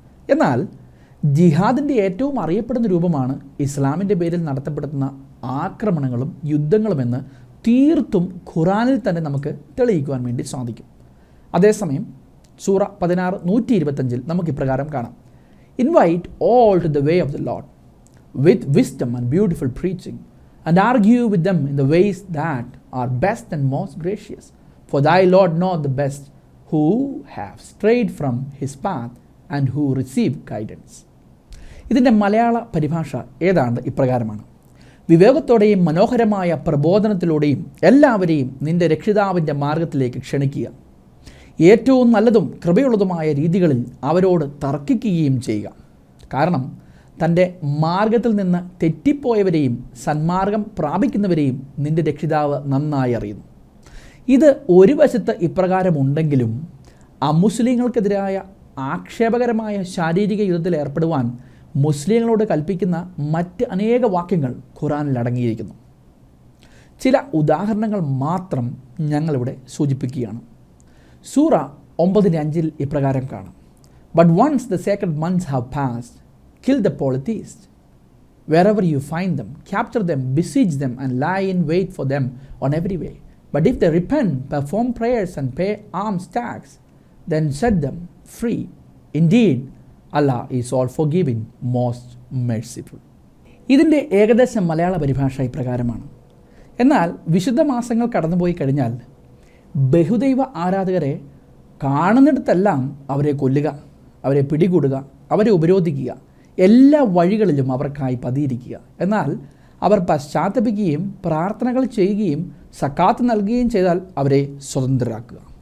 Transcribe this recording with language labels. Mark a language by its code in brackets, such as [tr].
[ml] എന്നാൽ ജിഹാദിൻ്റെ ഏറ്റവും അറിയപ്പെടുന്ന രൂപമാണ് ഇസ്ലാമിൻ്റെ പേരിൽ നടത്തപ്പെടുന്ന ആക്രമണങ്ങളും യുദ്ധങ്ങളുമെന്ന് തീർത്തും ഖുറാനിൽ തന്നെ നമുക്ക് തെളിയിക്കുവാൻ വേണ്ടി സാധിക്കും. അതേസമയം സൂറ 16:125 നമുക്ക് ഇപ്രകാരം കാണാം: [en] Invite all to the way of the Lord with wisdom and beautiful preaching and argue with them in the ways that are best and most gracious. For thy Lord knoweth the best, who have strayed from his path and who receive guidance. [ml] ഇതിൻ്റെ മലയാള പരിഭാഷ ഏതാണ്ട് ഇപ്രകാരമാണ്: വിവേകത്തോടെയും മനോഹരമായ പ്രബോധനത്തിലൂടെയും എല്ലാവരെയും നിന്റെ രക്ഷിതാവിൻ്റെ മാർഗത്തിലേക്ക് ക്ഷണിക്കുക. ഏറ്റവും നല്ലതും കൃപയുള്ളതുമായ രീതികളിൽ അവരോട് തർക്കിക്കുകയും ചെയ്യുക. കാരണം തൻ്റെ മാർഗത്തിൽ നിന്ന് തെറ്റിപ്പോയവരെയും സന്മാർഗം പ്രാപിക്കുന്നവരെയും നിന്റെ രക്ഷിതാവ് നന്നായി അറിയുന്നു. ഇത് ഒരു വശത്ത് ഇപ്രകാരമുണ്ടെങ്കിലും അമുസ്ലിങ്ങൾക്കെതിരായ ആക്ഷേപകരമായ ശാരീരിക യുദ്ധത്തിൽ ഏർപ്പെടുവാൻ മുസ്ലിങ്ങളോട് കൽപ്പിക്കുന്ന മറ്റ് അനേക വാക്യങ്ങൾ ഖുറാനിൽ അടങ്ങിയിരിക്കുന്നു. ചില ഉദാഹരണങ്ങൾ മാത്രം ഞങ്ങളിവിടെ സൂചിപ്പിക്കുകയാണ്. സൂറ 9:5 ഇപ്രകാരം കാണാം: [en] But once the sacred months have passed, kill the polytheists. Wherever you find them, capture them, besiege them, and lie in wait for them on every way. But if they repent, perform prayers, and pay alms tax, then set them free. Indeed, Allah is all forgiving, most merciful. [ml] ഇതിൻ്റെ ഏകദേശം മലയാള പരിഭാഷ ഇപ്രകാരമാണ്. എന്നാൽ വിശുദ്ധ മാസങ്ങൾ കടന്നുപോയി കഴിഞ്ഞാൽ ബഹുദൈവ ആരാധകരെ കാണുന്നിടത്തെല്ലാം അവരെ കൊല്ലുക, അവരെ പിടികൂടുക, അവരെ ഉപരോധിക്കുക. എല്ലാ വഴികളിലും അവർക്കായി പതിയിരിക്കുക. എന്നാൽ അവർ പശ്ചാത്തപിക്കുകയും പ്രാർത്ഥനകൾ ചെയ്യുകയും സക്കാത്ത് നൽകുകയും ചെയ്താൽ അവരെ സ്വതന്ത്രരാക്കുക.